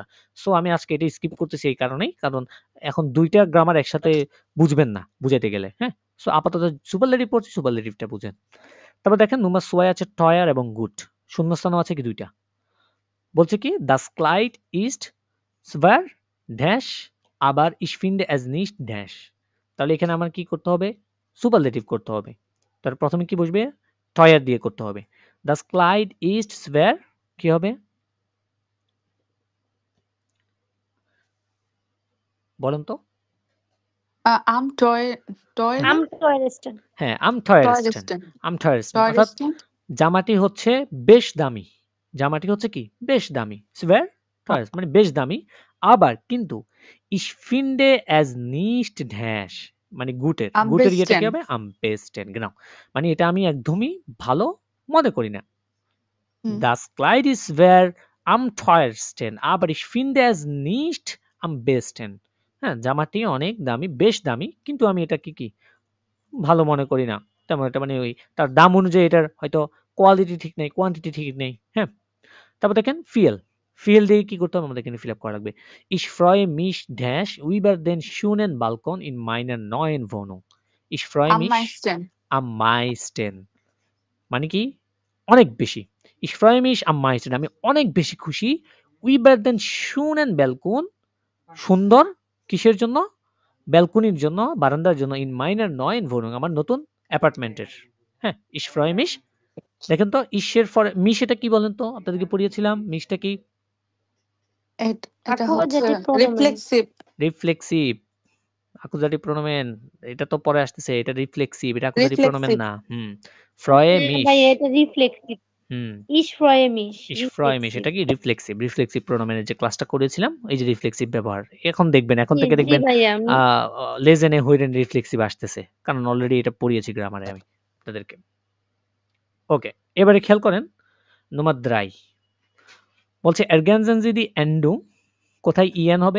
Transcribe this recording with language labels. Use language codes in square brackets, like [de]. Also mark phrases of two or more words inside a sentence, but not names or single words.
[bn] সো আমি আজকে এটা স্কিপ করতেছি এই কারণেই। কারণ এখন ২ টা গ্রামার একসাথে বুঝবেন না বুঝাইতে গেলে। হ্যাঁ? সো আপাতত সুপারলেটিভ পড়ছি সুপারলেটিভটা বুঝেন। তারপর দেখেন [de] Nummer zwei [bn] আছে টয়ার এবং গুড। শূন্যস্থানও আছে কি ২ টা। বলছে কি [de] Das Kleid ist sehr [bn] ড্যাশ আবার [de] ich finde es nicht [bn] ড্যাশ। তাহলে এখানে আমার কি করতে হবে? সুপারলেটিভ করতে হবে। তার প্রথমে কি বসবে? টয়ার দিয়ে করতে হবে। [de] Das Kleid ist sehr [bn] কি হবে? বলেন তো? [de] Am teuer am teuersten [bn] হ্যাঁ, [de] am teuersten. teuersten am teuersten [bn] অর্থাৎ [de] teuersten [bn] জামাটি হচ্ছে বেশ দামি। জামাটি হচ্ছে কি? বেশ দামি। [de] sehr teuer [bn] মানে বেশ দামি। আবার কিন্তু [de] ich finde es nicht [bn] ড্যাশ মানে গুটের [de] am [bn] গুটের ইয়েটা কি [de] besten [bn] হবে? [de] am besten genau [bn] মানে এটা আমি একদমই ভালো মনে করি না। হুম, [de] Das Kleid ist schwer am teuersten, aber ich finde es nicht am besten. [bn] হ্যাঁ, জামাটি অনেক দামি, বেশ দামি, কিন্তু আমি এটা কি ভালো মনে করি না। তেমন একটা মানে ওই তার দাম অনুযায়ী এটার হয়তো কোয়ালিটি ঠিক নেই, কোয়ান্টিটি ঠিক নেই। হ্যাঁ? তারপর দেখেন ফিয়েল। ফিয়েল দিয়ে কি করতে হবে? আমাদের এখানে ফিল আপ করা লাগবে। [de] Ich freue mich dash über den schönen Balkon in meiner neuen Wohnung. Ich freue am mich meisten am meisten [bn] মানে কি? অনেক বেশি। [de] Ich freue mich am meisten [bn] আমি অনেক বেশি খুশি [de] über den schönen Balkon [bn] সুন্দর কিসের জন্য? ব্যালকনির জন্য, বারান্দার জন্য [de] in meiner neuen Wohnung [bn] আমার নতুন অ্যাপার্টমেন্টের। হ্যাঁ? [de] Ich freue mich [bn] দেখেন তো ইসের পরে মিশ এটা কি বলেন তো? আপনাদেরকে পড়িয়েছিলাম। মিশটা কি? এটা হচ্ছে [en] Accusative pronoun [bn] রিফ্লেক্সিভ রিফ্লেক্সিভ। [de] Akkusativ Pronomen. [bn] এটা তো পরে আসতেছে। এটা রিফ্লেক্সিভ। এটা [de] Akkusativ Pronomen [bn] রিফ্লেক্সিভ [de] না। freue mich. [bn] ভাই এটা রিফ্লেক্সিভ হুম। [de] Ich freue mich Ich freue mich [bn] এটা কি রিফ্লেক্সিভ। রিফ্লেক্সিভ প্রোনোমেনের যে ক্লাসটা করেছিলাম এই যে রিফ্লেক্সিভ ব্যবহার। এখন দেখবেন এখন থেকে জি দেখবেন ভাইয়া আমি [de] Lesen Hören [bn] রিফ্লেক্সিভ আসতেছে। কারণ অলরেডি এটা পড়িয়েছি গ্রামারে আমি আপনাদেরকে। ওকে। এবারে খেয়াল করেন Nummer 3 বলছে [de] ergänzen Sie die Endung [bn] কোথায় en হবে?